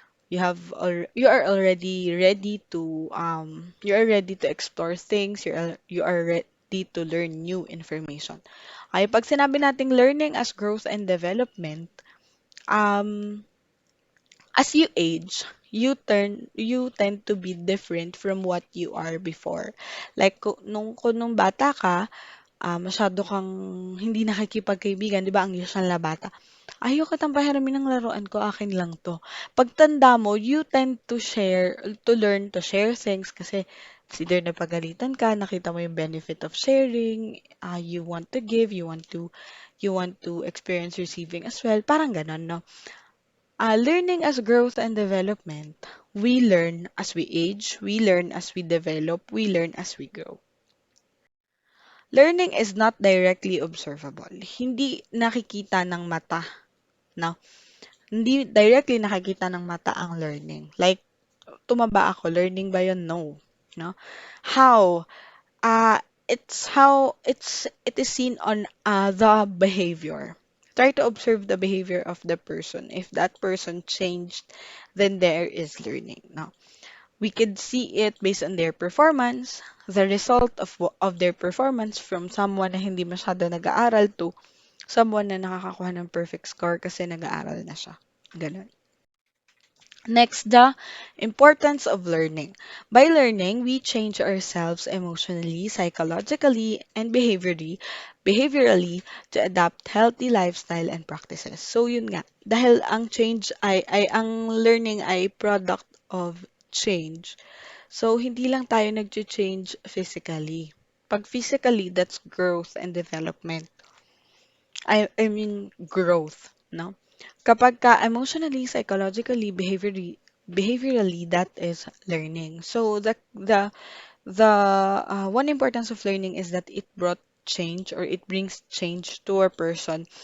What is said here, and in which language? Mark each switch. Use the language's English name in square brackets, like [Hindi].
[English] You are already ready to you are ready to explore things. You are ready to learn new information. [Filipino] Ay pag sinabi nating [English] learning as growth and development, um as you age, you tend to be different from what you are before. [Filipino] Like kung nung bata ka, masyado kang hindi nakikipagkaibigan, 'di ba? Ang usual na bata. Ayoko kitang pahiramin ng laruan ko, akin lang 'to. Pagtanda mo, [English] you tend to learn to share things kasi it's either [Filipino] napagalitan ka, nakita mo yung [English] benefit of sharing, you want to give, you want to experience receiving as well. [Filipino] Parang ganon, no? [English] Learning as growth and development. We learn as we age, we learn as we develop, we learn as we grow. Learning is not directly observable. [Filipino] Hindi nakikita ng mata, no? Hindi directly nakikita ng mata ang learning. [English] Like, tumaba ako, learning ba yun? No. No? How? It is seen on the behavior. Try to observe the behavior of the person. If that person changed, then there is learning. No? We could see it based on their performance, the result of their performance from someone [Filipino] na hindi masyado nag-aaral [English] to someone [Filipino] na nakakakuha ng [English] perfect score [Filipino] kasi nag-aaral na siya. Ganun. [English] Next, the importance of learning. By learning, we change ourselves emotionally, psychologically, and behaviorally to adapt healthy lifestyle and practices. [Filipino] So yun nga, dahil ang change ang learning ay product of change. So hindi lang tayo nag-change physically. [English] Pag physically, that's growth and development. I mean growth, no? [Filipino] Kapag ka [English] emotionally, psychologically, behaviorally, that is learning. So the one importance of learning is that it brought change or it brings change to a person.